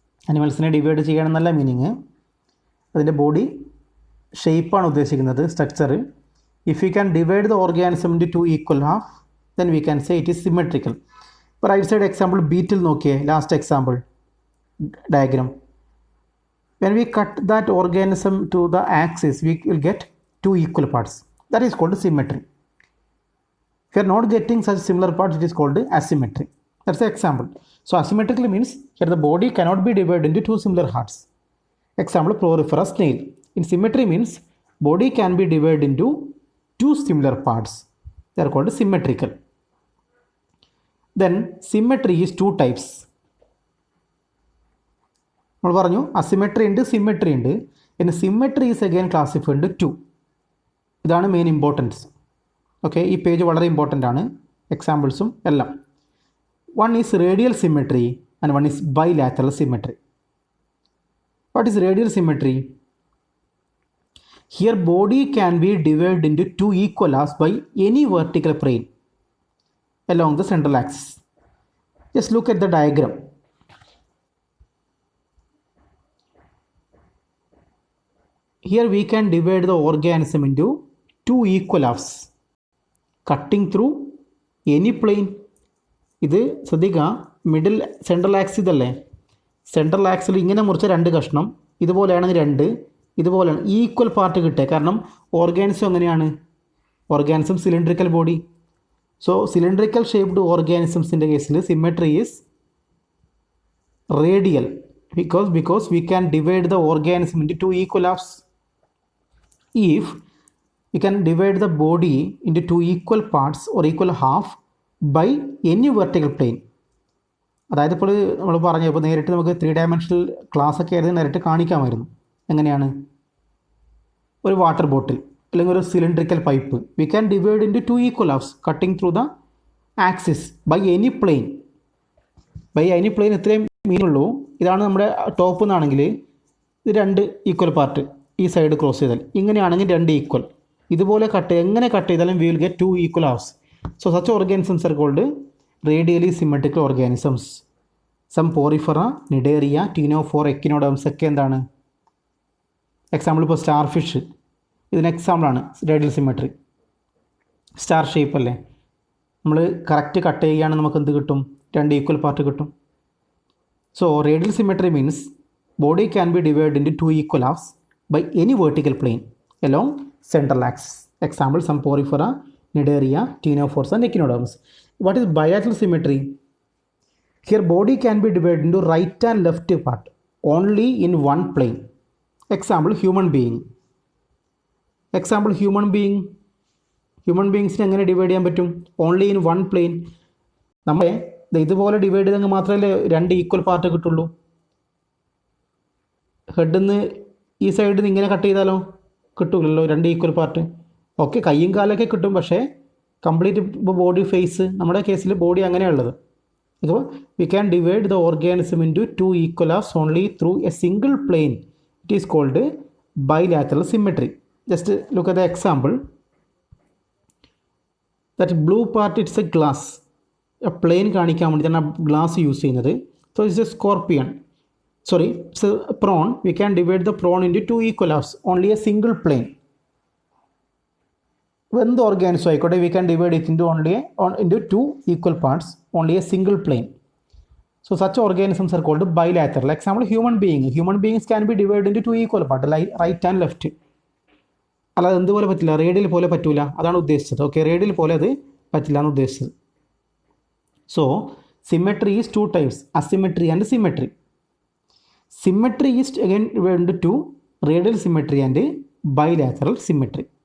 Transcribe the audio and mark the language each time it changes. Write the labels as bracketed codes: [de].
[ml] അനിമൽസിനെ divide ചെയ്യണമെന്നല്ല meaning, അതിൻ്റെ body ഷേപ്പാണ് ഉദ്ദേശിക്കുന്നത്, structure. [en] If you can divide the organism into two equal half then we can say it is symmetrical. [ml] ഇപ്പോൾ right side example ബീറ്റിൽ നോക്കിയേ, last example diagram. [en] when we cut that organism to the axis we will get two equal parts. That is called symmetry. If you are not getting such similar parts, it is called asymmetry. That's the example. So asymmetrical means here the body cannot be divided into two similar parts. Example Porifera snail. In symmetry means body can be divided into two similar parts. They are called symmetrical. Then symmetry is two types. [ml] നമ്മൾ പറഞ്ഞു asymmetry ഉണ്ട്, symmetry ഉണ്ട്. പിന്നെ [en] Symmetry is again classified into two. [ml] ഇതാണ് main importance. Okay, ഈ page വളരെ important ആണ്, എക്സാമ്പിൾസും എല്ലാം. [en] One is radial symmetry and one is bilateral symmetry. What is radial symmetry? Here body can be divide into two equal halves by any vertical plane along the central axis. Just look at the diagram. Here we can divide the organism into two equal halves, cutting through any plane. [ml] ഇത് ശ്രദ്ധിക്കുക, middle central axis ഇതല്ലേ, central axle ഇങ്ങനെ മുറിച്ച രണ്ട് കഷ്ണം, ഇതുപോലെയാണെങ്കിൽ രണ്ട്, ഇതുപോലെയാണ് equal part കിട്ടുക. കാരണം ഓർഗാനിസം എങ്ങനെയാണ്, organism cylindrical body. [en] So cylindrical shaped organisms in the case symmetry is radial because we can divide the organism into two equal halves. If we can divide the body into two equal parts or equal half by any vertical plane. [ml] അതായത് ഇപ്പോൾ നമ്മൾ പറഞ്ഞു, ഇപ്പോൾ നേരിട്ട് നമുക്ക് 3 dimensional class ഒക്കെ ആയിരുന്നു നേരിട്ട് കാണിക്കാമായിരുന്നു. എങ്ങനെയാണ്? ഒരു വാട്ടർ ബോട്ടിൽ അല്ലെങ്കിൽ ഒരു cylindrical pipe, [en] We can divide into two equal halves cutting through the axis by any plane. By any plane [ml] ഇത്രയും മീനുള്ളൂ. ഇതാണ് നമ്മുടെ ടോപ്പ് എന്നാണെങ്കിൽ ഇത് രണ്ട് ഈക്വൽ പാർട്ട് ഈ സൈഡ് ക്രോസ് ചെയ്താൽ, ഇങ്ങനെയാണെങ്കിൽ രണ്ട് ഈക്വൽ. ഇതുപോലെ എങ്ങനെ കട്ട് ചെയ്താലും [en] We will get two equal halves. So such organisms are called radially symmetrical organisms. [ml] Some Porifera, cnidaria, ടീനോഫോർ, എക്കിനോഡംസ് ഒക്കെ എന്താണ് എക്സാമ്പിൾ. ഇപ്പോൾ സ്റ്റാർ ഫിഷ് ഇതിന് എക്സാമ്പിളാണ് റേഡിയൽ സിമെട്രി. സ്റ്റാർ ഷേപ്പ് അല്ലേ, നമ്മൾ കറക്റ്റ് കട്ട് ചെയ്യുകയാണെങ്കിൽ നമുക്ക് എന്ത് കിട്ടും? രണ്ട് ഈക്വൽ പാർട്ട് കിട്ടും. [en] So radial symmetry means body can be divide into two equal halves by any vertical plane along central axis. Example some porifera, nidaria, ctenophores and echinoderms. What is bilateral symmetry? Here body can be divided into right and left part only in one plane. Example human being. [ml] Example human ബീങ്സിനെ എങ്ങനെ divide ചെയ്യാൻ പറ്റും? [en] Only in one plane. [ml] നമ്മളെ ഇതുപോലെ divide ചെയ്തെങ്കിൽ മാത്രമല്ലേ രണ്ട് equal part കിട്ടുള്ളൂ. ഹെഡിൽ നിന്ന് ഈ സൈഡിൽ നിന്ന് ഇങ്ങനെ കട്ട് ചെയ്താലോ കിട്ടില്ലല്ലോ രണ്ട് ഈക്വൽ പാർട്ട്. ഓക്കെ, കയ്യും കാലൊക്കെ കിട്ടും, പക്ഷേ കംപ്ലീറ്റ് ഇപ്പോൾ ബോഡി ഫേസ്, നമ്മുടെ കേസിൽ ബോഡി അങ്ങനെയുള്ളത്. [en] അപ്പോൾ we can divide the organism into two equal halves only through a single plane. It is called bilateral symmetry. Just look at the example. That blue part, it's a glass. [ml] A plane കാണിക്കാൻ വേണ്ടിയിട്ടാണ് glass use ചെയ്യുന്നത്. [en] So it's a scorpion. Sorry, it's a prawn. We can divide the prawn into two equal halves. Only a single plane. When the organism [ml] ആയിക്കോട്ടെ, [en] we can divide it into two equal parts. Only a single plane. So such organisms are called bilateral. Example human being. Human beings can be divided into two equal parts, like right and left. [ml] അല്ലാതെ എന്തുപോലെ പറ്റില്ല, radial പോലെ പറ്റൂല, അതാണ് ഉദ്ദേശിച്ചത്. Okay, radial പോലെ അത് പറ്റില്ല എന്ന് ഉദ്ദേശിച്ചത്. [en] So symmetry is two types, asymmetry and symmetry. Symmetry is again divided to radial symmetry and bilateral symmetry.